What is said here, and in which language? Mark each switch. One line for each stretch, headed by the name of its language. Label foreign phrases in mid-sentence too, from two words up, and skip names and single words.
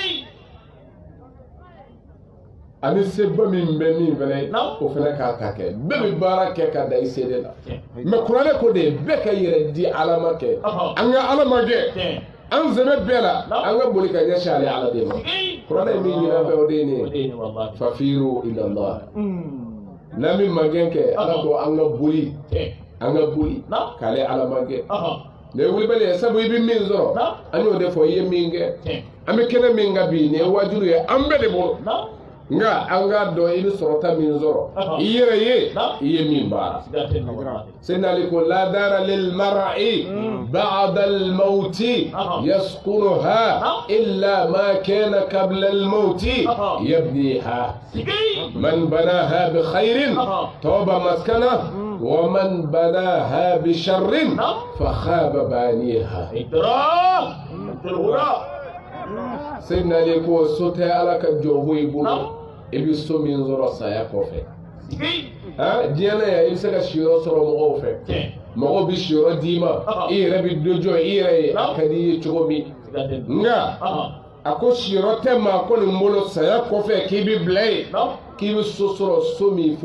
Bambara: ani seba min bɛ min fɛnɛ o fɛnɛ k'a ta kɛ bɛɛ bɛ baara kɛ ka da i se de la mais Kurana ko de bɛɛ ka yɛrɛ di Ala ma kɛ an ka Ala ma kɛ an sɛbɛ bɛɛ la an ka boli ka ɲɛsin ale Ala de ma Kurana ye min ɲinan fɛ o de ye nin ye
Arabic: ففروا إلى الله
Bambara: n'an bɛ magɛn kɛ Ala ko an ka boli k'ale Ala ma kɛ ne wulibali ye sabu i bɛ min sɔrɔ an y'o de fɔ i ye min kɛ an bɛ kɛnɛ min ka bi nin ye wajibi ye an bɛɛ de bolo nga an k'a dɔn i bɛ sɔrɔta min sɔrɔ i yɛrɛ ye i ye min baara Sayyidina Ali ko
Arabic: لا دار للمرء بعد الموت يسكنها إلا ما كان قبل الموت يبنيها من بناها بخير طاب مسكنه ومن بناها بشر فخاب بانيها
Bambara: Sayyidina Ali ko so tɛ Ala ka jɔ bɔ i bolo i bɛ so min sɔrɔ saya kɔfɛ diɲɛ na yan i bɛ se ka siyɔrɔ sɔrɔ mɔgɔw fɛ mɔgɔw bɛ siyɔrɔ d'i ma i yɛrɛ bɛ dɔ jɔ i yɛrɛ ye a ka di i ye cogo min nka a ko siyɔrɔ tɛ maa ko nin bolo saya kɔfɛ k'i bɛ bila yen k'i bɛ so sɔrɔ so min fo